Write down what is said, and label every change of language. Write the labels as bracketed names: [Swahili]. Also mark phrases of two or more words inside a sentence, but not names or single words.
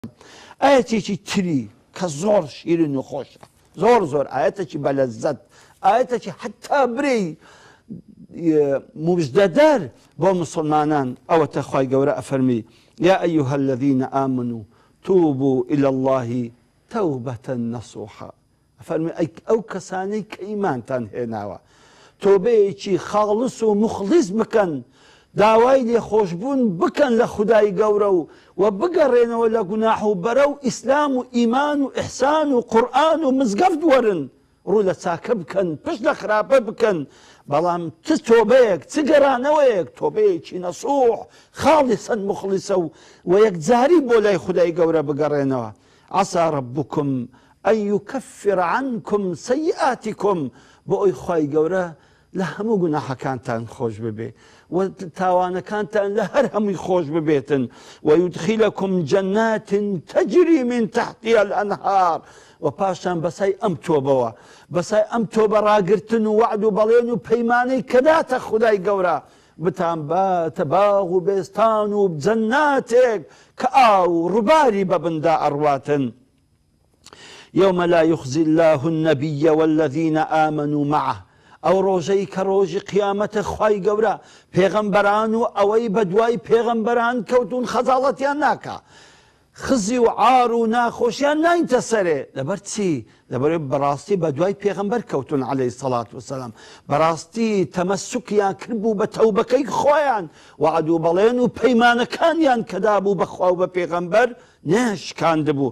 [Central Kurdish] ئاەتێکی تری کە زۆر شیرین و خۆشە، زۆر زۆر ئاەتێکی بەلەزەت، ئاەتێکی حتا برێی مژدەدار بۆ مسلمانان ئەوەتە خوای گەورە ئەفەرمی [Arabic] یا ئەیها الذین آمنوا توبوا إلى الله توبة نصوحا. [Central Kurdish] ئەفەرمی ئەو کەسانەی کە ئیمانتان هێناوە تۆبەیەکی خاڵس و مخلیص بکەن، داوای لێخۆشبوون بکەن لە خودای گەورە و بگەڕێنەوە لە گوناح و بەرەو ئیسلام و ئیمان و ئیحسان و قورئان و مزگەفت وەرن، ڕوو لە چاکە بکەن، پشت لە خراپە بکەن، بەڵام چ تۆبەیەک چ گەرانەوەیەک تۆبەیەکی نەسوح خاڵسەن مخلیسە و یەکجاری بۆ لای خودای گەورە بگەڕێنەوە. [Arabic] عسى ربكم أن يكفر عنكم سيئاتكم [Central Kurdish] بۆ ئەوی خوای گەورە لە هەموو گوناحەکانتان خۆش ببێ و تاوانەکانتان لە هەر هەمووی خۆش ببێتن [Arabic] ويدخلكم جنات تجري من تحتها الأنهار [Central Kurdish] و پاشان بەسای ئەم تۆبەوە بەسای ئەم تۆبە ڕاگرتن و وعد و بەڵێن و پەیمانەی کەداتە خودای گەورە بتان باتە باغ و بێستان و جەناتێک کە ئاو ڕووباری بەبندا ئەڕواتن. [Arabic] يوم لا يخزي الله النبي والذين آمنوا معه [Central Kurdish] ئەو ڕۆژەی کە ڕۆژی قیامەتە خوای گەورە پێغەمبەران و ئەوەی بەدوای پێغەمبەران کەوتون خەجاڵەتیان ناکە، خزی و عار و ناخۆشیان ناینتە سەرێ. لەبەر چی؟ لەبەر بەڕاستی بەدوای پێغەمبەر کەوتون [Arabic] عەلەیهی سەڵات وسەلام، [Central Kurdish] بەڕاستی تەمەسوکیان کردبوو بە تەوبەکەی خۆیان، وعد و بەڵێن و پەیمانەکانیان کەدا بوو بەخوا و بە پێغەمبەر نێشکاندبوو.